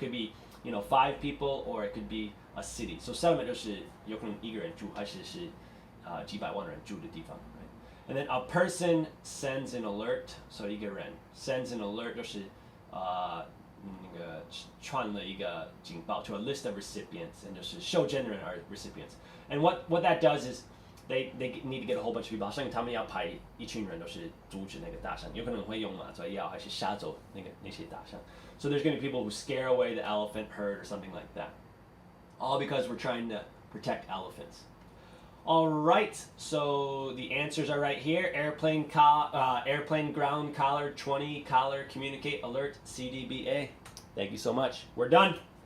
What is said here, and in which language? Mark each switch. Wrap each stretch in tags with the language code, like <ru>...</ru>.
<en>It could be 5 people or it could be a city. So settlement</en> <zh>就是有可能一个人住还是几百万人住的地方</zh> <en>right? And then a person sends an alert. So 一个人 sends an alert</en> <zh>就是那个传了一个警报</zh> <en>to a list of recipients and</en> <zh>就是受赠人</zh> <en>are recipients. And what that does is they need to get a whole bunch of people.</en> <zh>好像他们要派一群人都是阻止那个大象，有可能会用麻醉药还是杀走那些大象。</zh> <en>So there's going to be people who scare away the elephant herd or something like that. All because we're trying to protect elephants. All right, so the answers are right here. Airplane ground collar 20 collar communicate alert CDBA. Thank you so much. We're done.</en>